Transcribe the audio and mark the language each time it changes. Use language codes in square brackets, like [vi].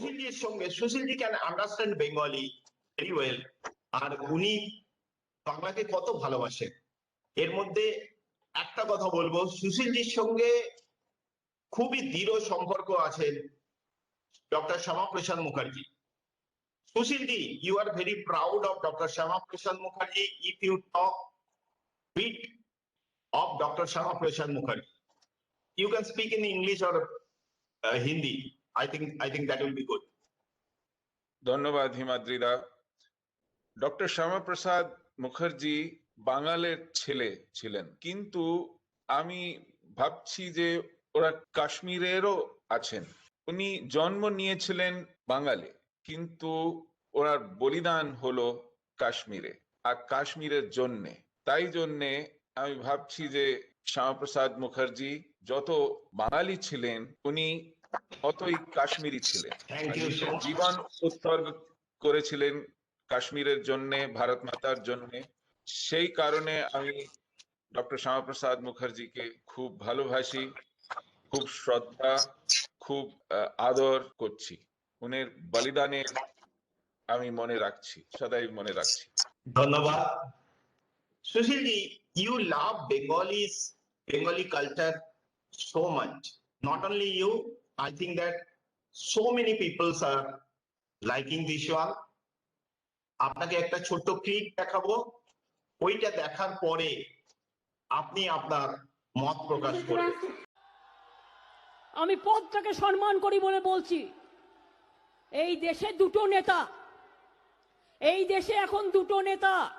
[bn] সুশীলজির সঙ্গে, [en] Sushilji can understand Bengali very well. [bn] আর উনি বাংলাকে কত ভালোবাসেন। এর মধ্যে একটা কথা বলবো, সুশীলজির সঙ্গে খুবই দৃঢ় সম্পর্ক আছে doctor Shyamaprasad Mukherjee. [en] Sushilji, you are very proud of Dr. Shama Prasad Mukherjee. If you talk bit of Dr. Shama Prasad Mukherjee, you can speak in English or Hindi. I think that will be good. [bn] ধন্যবাদ হিমাদ্রিদা। Doctor Shyamaprasad Mukherjee বাঙালের ছেলে ছিলেন, কিন্তু আমি ভাবছি যে ওরা কাশ্মীরেরও আছেন। উনি জন্ম নিয়েছিলেন বাঙালি, কিন্তু ওনার বলিদান হলো কাশ্মীরে আর কাশ্মীরের জন্যে। তাই জন্যে আমি ভাবছি যে শ্যামাপ্রসাদ মুখার্জি যত বাঙালি ছিলেন উনি অতই কাশ্মীরি ছিলেন। [en] Thank you so much. [bn] জীবন উৎসর্গ করেছিলেন কাশ্মীরের জন্য, ভারত মাতার জন্য। সেই কারণে আমি ডক্টর শ্যামাপ্রসাদ মুখার্জিকে খুব ভালোবাসি, খুব শ্রদ্ধা, খুব আদর করছি। উনের বলিদানের আমি মনে রাখছি, সদাই মনে রাখছি। ধন্যবাদ। [en] Sushilji, you love Bengali culture so much. Not only you, I think that so many people are liking this one. [bn] আপনাকে একটা ছোট্ট ক্লিপ দেখাবো, ওইটা দেখার পরে আপনি আপনার মত প্রকাশ করবেন। আমি পদটাকে সম্মান করি বলে বলছি। এই দেশে দুটো নেতা, এই দেশে এখন দুটো নেতা।